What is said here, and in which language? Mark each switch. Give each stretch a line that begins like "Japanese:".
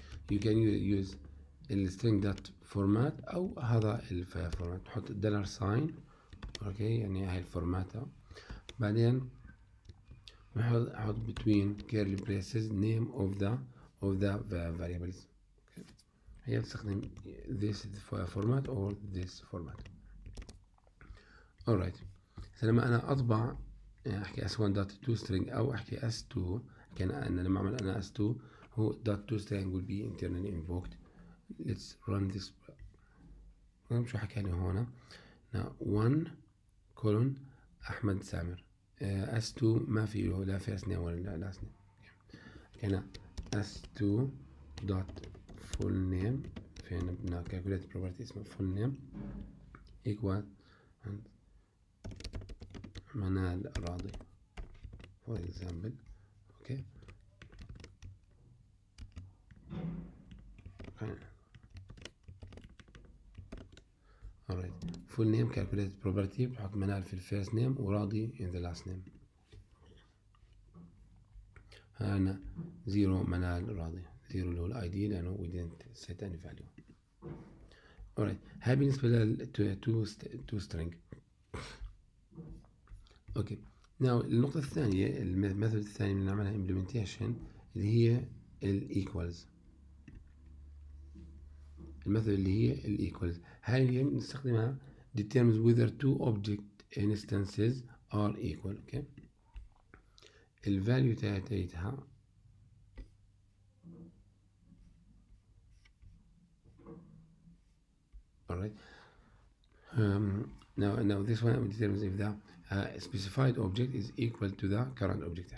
English: you can use string dot format
Arabic: أو هذا الفورمات تحط $sign اوكي يعني هاي الفورمات.
English: بعدين نحط between curly braces name of the variables. okay. هي تستخدم this format or this format.
Arabic: alright لما أنا أطبع أحكي s1.to string أو أحكي s2 كان أنا لما أعمل أنا s2 هو .to string
English: will be internally invoked. let's run this.
Arabic: شو حكى لي هنا 1 colon أحمد سامر s2 ما فيه لا first name ولا last name.
English: كان s2 dot full name
Arabic: فين بدنا
English: calculate property اسمه full name equal منال راضي for example. okay alright full name calculated property
Arabic: بحط منال في
English: first name وراضي in the last name.
Arabic: هنا 0 منال راضي 0 اللي هو ال ID لأنه
English: we didn't set any value.
Arabic: alright هاي بالنسبة لل to string. اوكي now النقطة الثانية الميثود الثانية اللي نعملها implementation اللي هي ال equals. الميثود اللي هي ال equals هاي اللي بنستخدمها
English: determines whether two object instances are equal.
Arabic: اوكي الفاليو تاعتها
English: alright now this one determines if the specified object is equal to the current object.